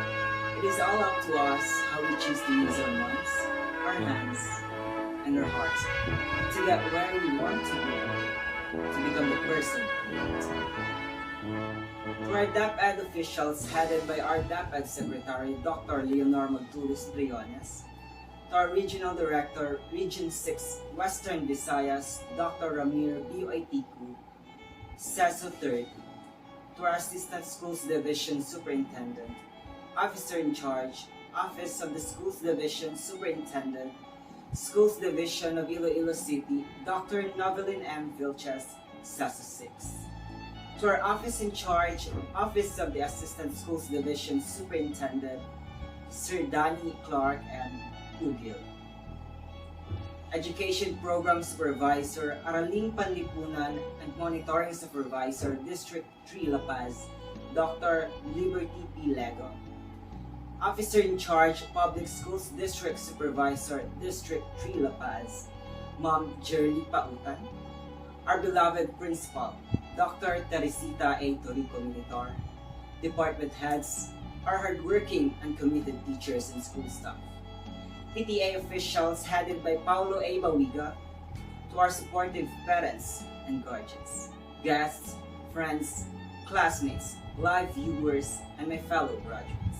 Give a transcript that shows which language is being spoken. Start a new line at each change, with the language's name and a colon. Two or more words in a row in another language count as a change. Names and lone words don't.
English: It is all up to us how we choose to use our minds, our hands, and our hearts to get where we want to go, to become the person we want to be. To our DepEd officials headed by our DepEd Secretary, Dr. Leonor Magtulis Briones, to our Regional Director, Region 6, Western Visayas, Dr. Ramir Bioitiku, CESO 30, to our Assistant Schools Division Superintendent, Officer in Charge, Office of the Schools Division Superintendent, Schools Division of Iloilo City, Dr. Novelyn M. Vilches, CESO 6. To our Office in Charge, Office of the Assistant Schools Division Superintendent, Sir Danny Clark and Ugil. Education Program Supervisor, Araling Panlipunan and Monitoring Supervisor, District 3 La Paz, Dr. Liberty P. Lego. Officer in Charge, Public Schools District Supervisor, District 3 La Paz, Ma'am Jerly Pautan. Our beloved Principal, Dr. Teresita A. Torico Militar. Department Heads, our hardworking and committed teachers and school staff. PTA officials headed by Paulo A. Bawiga, to our supportive parents and guardians, guests, friends, classmates, live viewers, and my fellow graduates.